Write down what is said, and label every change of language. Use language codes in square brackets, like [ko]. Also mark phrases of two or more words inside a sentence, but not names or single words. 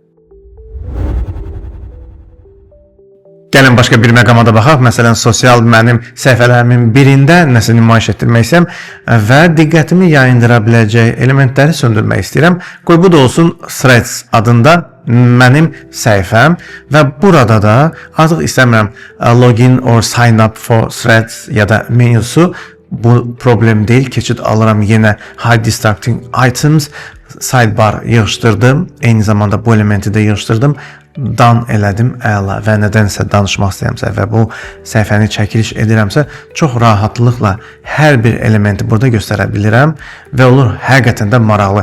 [az] Gəlin başqa bir məqama da baxaq. Məsələn, sosial mənim səhifələrimin birində nəsə nümayiş etdirmək istəyirəm və diqqətimi yayındıra biləcək elementləri söndürmək istəyirəm. Qoy bu da olsun Threads adında mənim səhifəm və burada da artıq istəmirəm [en] login or sign up for Threads [az] ya da menyusu. Bu problem deyil. Keçid alıram yenə [en] Hide Distracting Items, [az] sidebar yığışdırdım. Eyni zamanda bu elementi də yığışdırdım. Dan elədim, əla və nədənsə danışmaq istəyirəmsə və bu səhifəni çəkiliş edirəmsə, çox rahatlıqla hər bir elementi burada göstərə bilirəm və olur həqiqətən də maraqlı.